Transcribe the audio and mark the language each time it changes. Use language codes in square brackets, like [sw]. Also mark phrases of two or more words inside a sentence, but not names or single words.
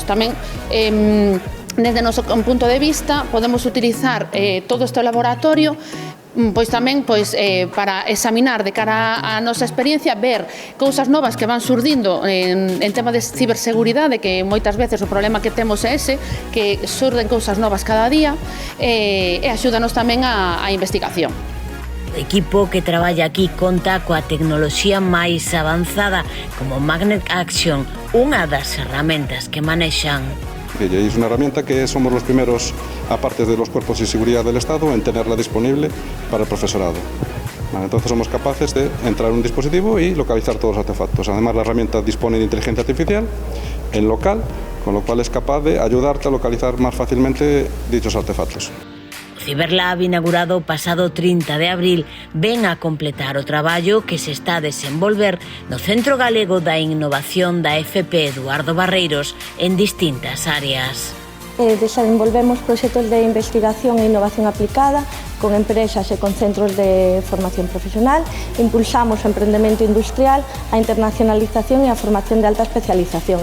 [gl] Tamén desde o noso punto de vista podemos utilizar todo este laboratorio pois tamén para examinar de cara á nosa experiencia, ver cousas novas que van surdindo en tema de ciberseguridade, que moitas veces o problema que temos é ese, que surden cousas novas cada día, e axúdanos tamén á investigación. O equipo que traballa aquí conta coa tecnoloxía máis avanzada como Magnet Action, unha das herramientas que manexan. [es] Es una herramienta que somos los primeros, aparte de los cuerpos de seguridad del Estado, en tenerla disponible para el profesorado. Entonces somos capaces de entrar en un dispositivo y localizar todos los artefactos. Además, la herramienta dispone de inteligencia artificial en local, con lo cual es capaz de ayudarte a localizar más fácilmente dichos artefactos. [gl] O Ciberlab, inaugurado o pasado 30 de abril, ven a completar o traballo que se está a desenvolver no Centro Galego da Innovación da FP Eduardo Barreiros en distintas áreas. Desenvolvemos proxectos de investigación e innovación aplicada con empresas e con centros de formación profesional, impulsamos o emprendemento industrial, a internacionalización e a formación de alta especialización.